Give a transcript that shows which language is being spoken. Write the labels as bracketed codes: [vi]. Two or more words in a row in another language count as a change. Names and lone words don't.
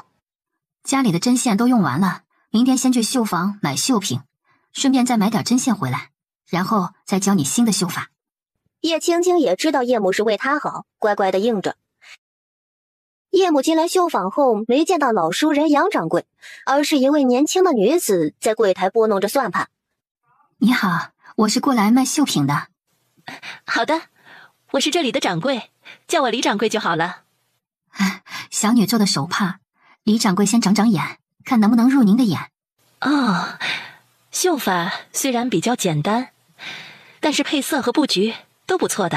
[zh] 家裡的針線都用完了，明天先去繡坊買繡品，順便再買點針線回來，然後再教你新的繡法。葉青青也知道葉母是為她好，乖乖的應着。葉母進來繡坊後，沒見到老熟人楊掌櫃，而是一位年輕的女子在櫃檯撥弄着算盤。你好，我是過來賣繡品的。好的，我是這裡的掌櫃，叫我李掌櫃就好了。小女做的手帕，李掌櫃先長長眼，看能不能入您的眼。哦，繡法雖然比較簡單，但是配色和布局都不錯的。